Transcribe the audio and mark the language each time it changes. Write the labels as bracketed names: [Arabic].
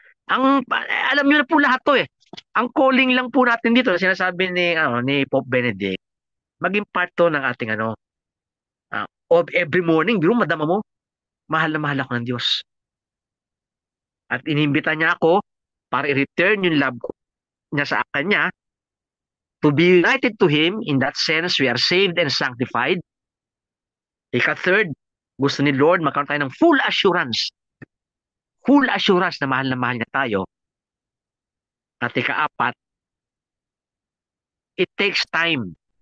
[Filipino] Alam niyo na po lahat to eh. Ang calling lang po natin dito, sinasabi ni Pope Benedict, maging part to ng ating of every morning, biro madama mo, mahal na mahal ako ng Diyos. At inimbita niya ako para i-return yung love niya sa kanya, [English] to be united to Him. In that sense, we are saved and sanctified. [Filipino] Third, gusto ni Lord magkaroon tayo ng full assurance na mahal niya tayo. At ika-apat, [English] it takes time.